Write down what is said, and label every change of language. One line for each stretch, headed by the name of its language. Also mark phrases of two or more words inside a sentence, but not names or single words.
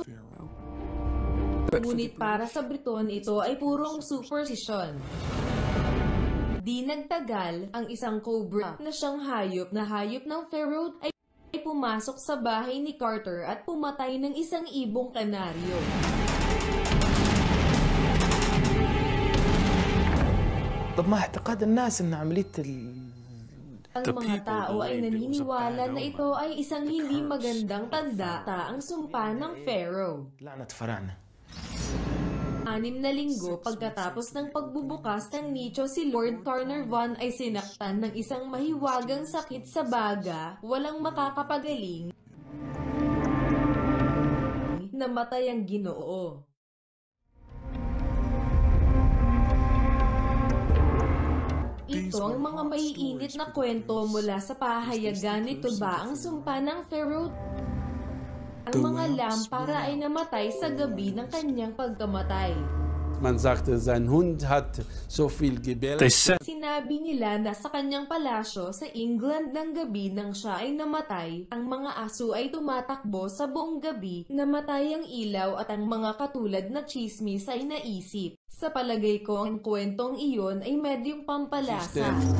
Filipino: Ngunit para sa Briton ito ay purong superstition. Di nagtagal, ang isang cobra na siyang hayop ng Pharaoh ay pumasok sa bahay ni Carter at pumatay ng isang ibong kanaryo.
Arabic: طب ما اعتقاد الناس ان عملية
Filipino: Ang mga tao ay naniniwala na ito ay isang hindi magandang tanda ang sumpa ng Pharaoh.
Arabic: لعنة فراعنة
Filipino: 6 na linggo pagkatapos ng pagbubukas ng nicho, si Lord Carnarvon ay sinaktan ng isang mahiwagang sakit sa baga, walang makakapagaling. Namatay ang Ginoo. Ito ang mga maiinit na kwento mula sa pahayagan nito ba ang sumpa ng Pharaoh. Ang mga lampara ay namatay sa gabi ng kanyang pagkamatay.
German: Man sagte, sein Hund hat so viel gebellt.
Filipino: Sinabi nila na sa kanyang palasyo sa England ng gabi nang siya ay namatay, ang mga aso ay tumatakbo sa buong gabi, namatay ang ilaw at ang mga katulad na chismis ay naisip. Sa palagay ko ang kwentong iyon ay medyong pampalasa.